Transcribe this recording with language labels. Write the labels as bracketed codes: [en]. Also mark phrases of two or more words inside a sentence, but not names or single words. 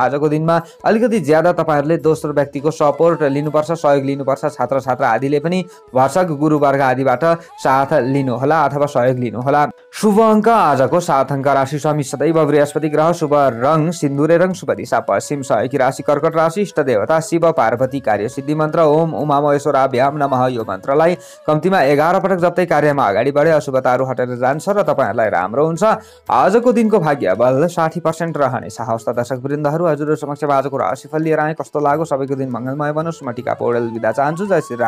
[ne] आजको दिनमा अलिकति ज्यादा तपाईँहरूले दोस्रो व्यक्तिको सपोर्ट लिनुपर्छ, सहयोग लिनुपर्छ। छात्र छात्र आदिले पनि भर्सक गुरुवर्ग आदिबाट साथ लिनुहोला अथवा सहयोग लिनुहोला। शुभ अङ्क आजको 7 अङ्क। राशि स्वामी सदैव बृहस्पति ग्रह। शुभ रङ सिन्दुरे रङ। शुभ दिशा पश्चिम। सहयोगी राशि कर्कट राशि। इष्ट देवता शिव पार्वती। कार्य सिद्धि मन्त्र [sa] ओम उमा महेश्वराभ्याम नमः। [ne] यो मन्त्रलाई कम्तीमा 11 पटक जप्दै कार्यमा अगाडि बढे अशुभताहरू हटेर जान्छ र तपाईँहरूलाई राम्रो हुन्छ। आजको दिनको भाग्य बल 60% रहनेछ। हवस् त दर्शक वृन्दहरू, हजुरहरू समक्ष आजको राशिफल लिएर आए। कस्तो लाग्यो? सबैको दिन मङ्गलमय बनोस्। म टिका पौडेल बिदा चाहन्छु। जय श्री राम।